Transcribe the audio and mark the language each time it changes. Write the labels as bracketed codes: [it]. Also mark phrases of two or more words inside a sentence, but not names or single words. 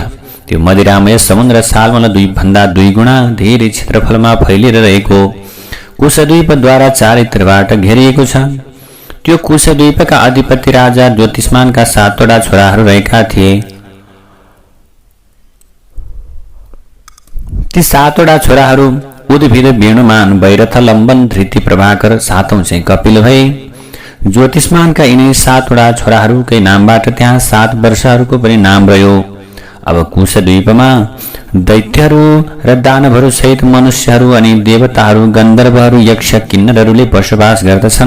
[ne] त्यो मदिरामय समुद्र सालमल द्वीप भन्दा 2 गुणा धेरै क्षेत्रफलमा फैलिएर रहेको कुशद्वीपद्वारा चारित्रबाट घेरिएको छ। त्यो कुशद्वीपका अधिपति राजा ज्योतिष्मानका 7वटा छोराहरू रहेका थिए। ती 7वटा छोराहरू उद्भिद, वेणुमान, वैरथ, लम्बन, धृति, प्रभाकर, 7औं चाहिँ कपिल भए। ज्योतिष्मानका यिनै 7वटा छोराहरूकै नामबाट त्यहाँ 7 वर्षहरूको पनि नाम रह्यो। अब कुशद्वीपमा दैत्यहरू र दानवहरू सहित मनुष्यहरू अनि देवताहरू, गन्धर्वहरू, यक्ष, किन्नरहरूले बसोबास गर्दछन्।